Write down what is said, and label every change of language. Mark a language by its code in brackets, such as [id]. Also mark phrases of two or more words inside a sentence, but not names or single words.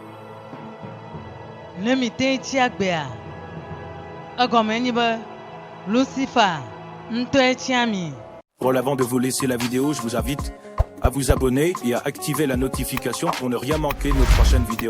[ee] Ne mi te tsi agbea, egɔme nye be Lucifer ŋutɔe tia mi. [fr] Bon, avant de vous laisser la vidéo, je vous invite à vous abonner et à activer la notification pour ne rien manquer de nos prochaines vidéos.